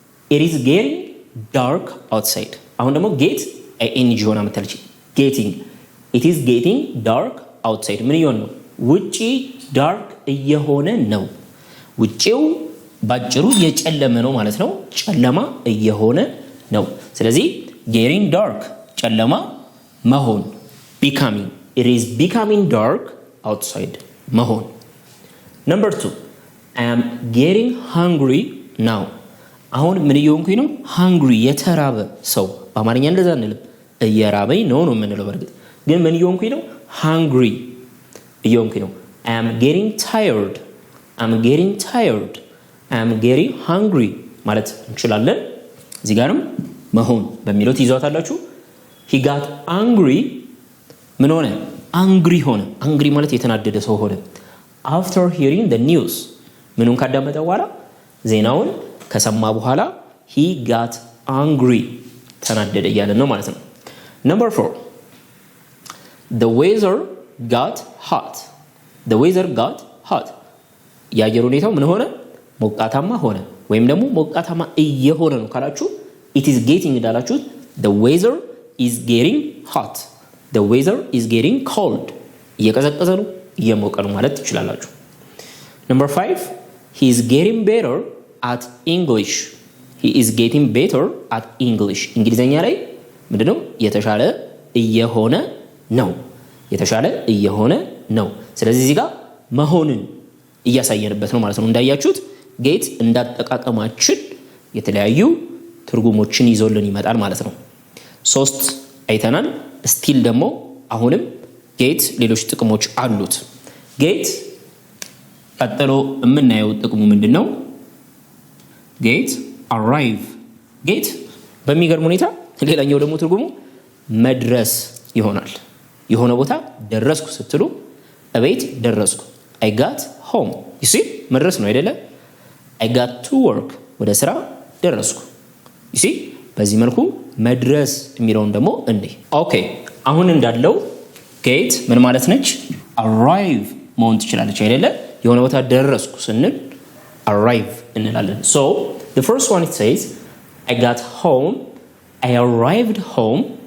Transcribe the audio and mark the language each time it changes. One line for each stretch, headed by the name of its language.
English: it is getting dark outside.
Amharic: አሁን ደግሞ ጌት ing ሆና መተልች getting
English: it is getting dark outside
Amharic: ምን ይሆን ነው? ውጪ ዳርክ እየሆነ ነው። ውጪው ባጭሩ የጨለመ ነው ማለት ነው። ጨለማ እየሆነ ነው። ስለዚህ
English: getting dark
Amharic: ጨለማ መሆን
English: becoming it is becoming dark outside
Amharic: መሆን።
English: number 2 I am getting hungry now.
Amharic: አሁን ምን እየሆንኩኝ ነው? hungry የተራበ ሰው በአማርኛ እንደዛ እንልም እየራበኝ ነው የምንለው። በርግጥ ግን ምን እየሆንኩኝ ነው?
English: hungry
Amharic: እየሆንኩኝ ነው።
English: I am getting tired. I'm getting tired. I am getting hungry
Amharic: ማለት እንችላለን። እዚህ ጋርም መሆን በሚለው ትይዟታላችሁ።
English: he got angry
Amharic: ምን ሆነ? angry ሆነ። angry ማለት የተናደደ ሰው ሆነ።
English: after hearing the news
Amharic: ምኑን ካዳመጠ በኋላ ዜናውን ከሰማ በኋላ
English: he got angry
Amharic: ተናደደ እያለን ነው ማለት ነው።
English: number 4 the weather got hot. the weather got hot
Amharic: የአየር ሁኔታው ምን ሆነ? ሞቃታማ ሆነ ወይም ደግሞ ሞቃታማ እየሆነ ነው ካላችሁ
English: it is getting
Amharic: እንዳላችሁት
English: the weather is getting hot. the weather is getting cold
Amharic: እየቀዘቀዘ ነው እየሞቀ ነው ማለት ትችላላችሁ።
English: number 5 he is getting better at English. he is getting better at English
Amharic: እንግሊዘኛ ላይ ምንድነው? የተሻለ እየሆነ ነው። የተሻለ እየሆነ ነው። ስለዚህ እዚህ ጋር መሆንን እያሳየንበት ነው ማለት ነው። እንዳያችሁት ጌት እንዳጠቃቀማችን የተለያዩ ትርጉሞችን ይዞልን ይመጣል ማለት ነው። 3 አይተናል። ስቲል ደግሞ አሁንም ጌት ሌሎች ጥቅሞች አሉት። ጌት ቀጥሎ የምናየው ጥቅሙ ምንድነው? ጌት arrive. ጌት በሚገርም ሁኔታ ሌላኛው ደግሞ ትርጉሙ መድረስ ይሆናል። የሆነ ቦታ ደረስኩ ስትሉ እቤት ደረስኩ
English: I got home. you see
Amharic: መድረስ ነው አይደለ?
English: I got to work
Amharic: ወደ ስራ ደረስኩ።
English: you see
Amharic: በዚህ መልኩ መድረስ የሚለውን ደግሞ እንዴ ኦኬ አሁን እንዳለው ጌት ምን ማለት ነች arrive መሆን ትችላለች አይደለ የሆነ ቦታ ደረስኩ ስንል arrive እንላለን
English: so the first one it says I got home I arrived home